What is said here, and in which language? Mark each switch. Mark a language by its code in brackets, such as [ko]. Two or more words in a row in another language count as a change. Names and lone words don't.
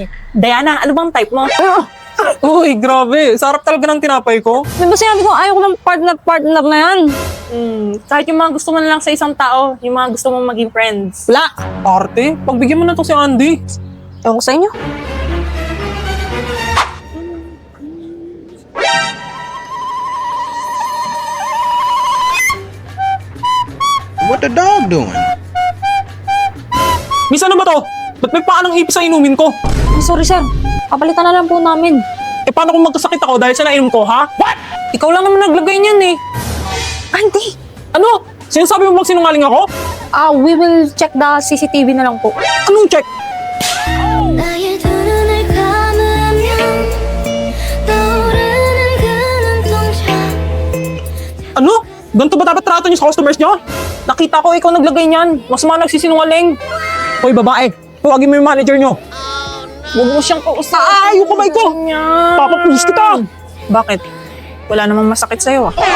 [tl] Diana, ano bang type mo? Uy, grabe. Sarap talaga ng tinapay ko. Di ba sinabi ko, ayaw ko ng partner na yan. Kahit yung mga gusto mo na lang sa isang tao, yung mga gusto mong maging friends. Wala. Arte, pagbigyan mo na to si Andy. Ewan ko sa inyo. [en] What the dog doing? [tl] Miss, ano ba to? Ba't may paanang ipis sa inumin ko? Ay, sorry sir. Papalitan na lang po namin. Eh, paano kung magkasakit ako dahil sa nainom ko, ha? What? Ikaw lang naman naglagay niyan eh. Andy! Ano? Sinasabi mo magsinungaling ako? [en] We will check the CCTV [tl] na lang po. Anong check? [ko] 나의 두 눈을 감으면 떠오르는 그 눈동자 [tl] Ano? Ganito ba dapat trato niyo sa customers niyo? Nakita ko ikaw naglagay niyan. Mas mga nagsisinungaling. Hoy, babae. Tuwagin mo yung manager niyo. Huwag mo siyang kausap. Ay, yung kamay ko! Papapulis kita! Bakit? Wala namang masakit sa'yo ah.